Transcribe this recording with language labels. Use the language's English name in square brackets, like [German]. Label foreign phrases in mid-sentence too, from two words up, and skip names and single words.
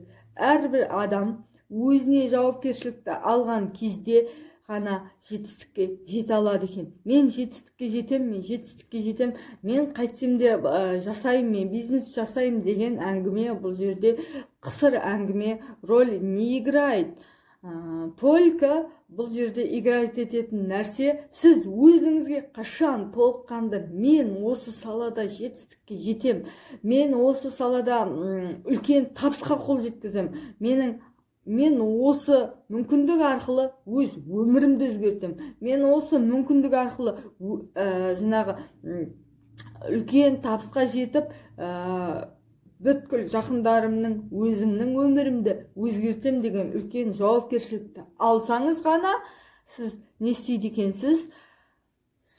[Kazakh] Әрбір адам өзіне жауапкершілікті алған кезде ғана жетістікке жете алады екен. Мен жетістікке жетем, мен қайтсем де жасаймын, мен бизнес жасаймын деген әңгіме бұл жерде қысыр әңгіме, [Russian] роль не играет. [Kazakh] Только бұл жерде играть ететін нәрсе, сіз өзіңізге қашан толыққанды мен осы салада жетістікке жетем, мен осы салада үлкен табысқа қол жеткізем, мен осы мүмкіндік арқылы өз өмірімді өзгертем, мен осы мүмкіндік арқылы жаңағы үлкен табысқа жетіп, бүткіл жақындарымның, өзімнің өмірімді өзгертем деген үлкен жауапкершілікті алсаңыз ғана, сіз не істейді екенсіз?